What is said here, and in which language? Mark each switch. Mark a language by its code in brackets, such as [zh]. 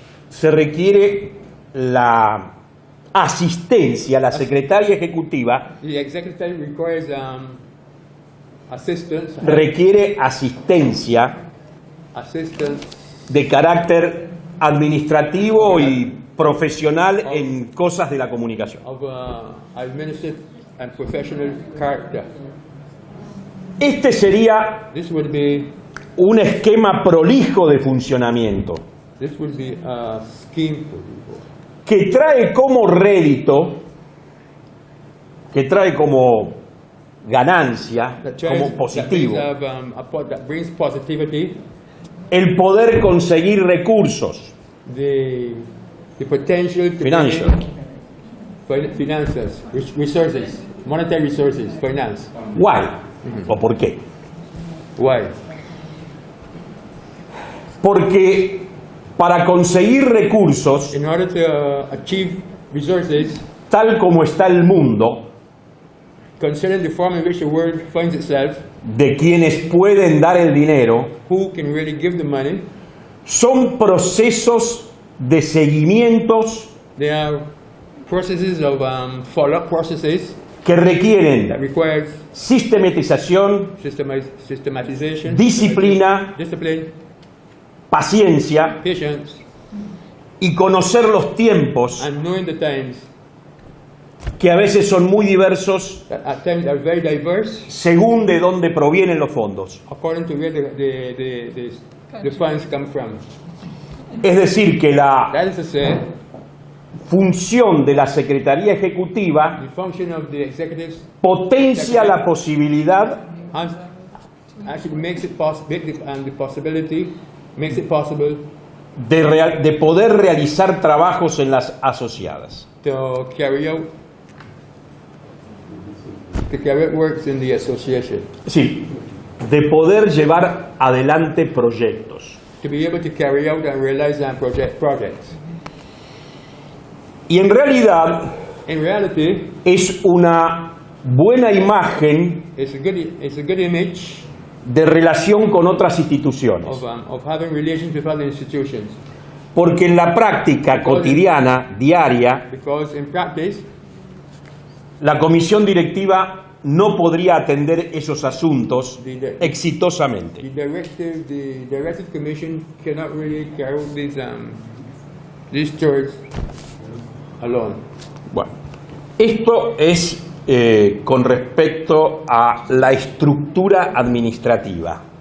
[es] se requiere la asistencia, la secretaria ejecutiva [en] the executive requires assistance [es] requiere asistencia de carácter administrativo y profesional en cosas de la comunicación. [en] of administrative and professional character. [es] Este sería [en] This would be [es] un esquema prolijo de funcionamiento [en] a scheme for people. [es] que trae como rédito, que trae como ganancia, como positivo, [en] That brings positivity, [es] el poder conseguir recursos [en] the potential to financial. finances, resources, monetary resources, finance. Why? [es] ¿O por qué? [en] Why? [es] Porque para conseguir recursos, [en] In order to achieve resources, [es] tal como está el mundo, [en] considering the form in which the world finds itself, [es] de quienes pueden dar el dinero, [en] who can really give the money? [es] son procesos de seguimientos [en] There are processes of follow-up processes [es] que [en] that [es] requieren [en] requires [es] sistematización, [en] systematization, [es] disciplina, [en] discipline, [es] paciencia [en] patience, [es] y conocer los tiempos [en] and knowing the times [es] que a veces son muy diversos [en] that at times are very diverse [es] según de dónde provienen los fondos. [en] according to where the funds come from. [es] Es decir, que la [en] That is to say, [es] función de la Secretaría Ejecutiva [en] the function of the executives [es] potencia la posibilidad [en] has, actually makes it possible, and the possibility makes it possible [es] de poder realizar trabajos en las asociadas. [en] to carry out works in the association, [es] Sí, de poder llevar adelante proyectos. [en] to be able to carry out and realize and projects. [es] Y en realidad [en] In reality, [es] es una buena imagen [en] it's a good image [es] de relación con otras instituciones. [en] of having relations with other institutions, [es] Porque en la práctica cotidiana, diaria, [en] because in practice, [es] la comisión directiva no podría atender esos asuntos exitosamente. [en] the directive commission cannot really carry out these chores alone. [es] Bueno, esto es con respecto a la estructura administrativa.